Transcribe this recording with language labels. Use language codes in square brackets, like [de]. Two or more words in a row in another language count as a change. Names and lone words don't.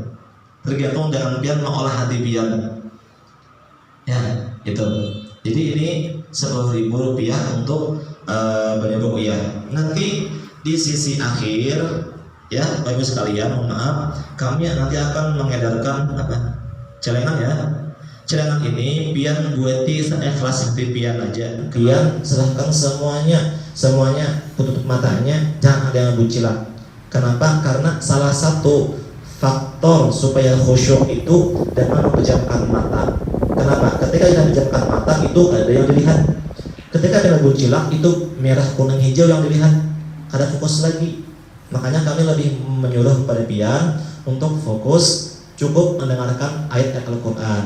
[bjn] Tergantung dengan pian mengolah hati pian. [id] Ya, itu. Jadi ini Rp10.000 untuk banyak ruqyah. Nanti di sisi akhir ya Bapak Ibu sekalian, mohon maaf, kami nanti akan mengedarkan apa? Celengan ya. [bjn] Celengan ini pian buati seikhlas pian aja. Pian serahkan semuanya tutup matanya, jangan ada yang bucilan. [id] Kenapa? Karena salah satu faktor supaya khusyuk itu dengan memejamkan mata. Kenapa? Ketika kita memejamkan mata itu ada yang dilihat. Ketika kita bucilak itu merah, kuning, hijau yang dilihat. Ada fokus lagi. [bjn] Makanya kami lebih menyuruh pada pian untuk fokus, cukup mendengarkan ayat Al-Quran.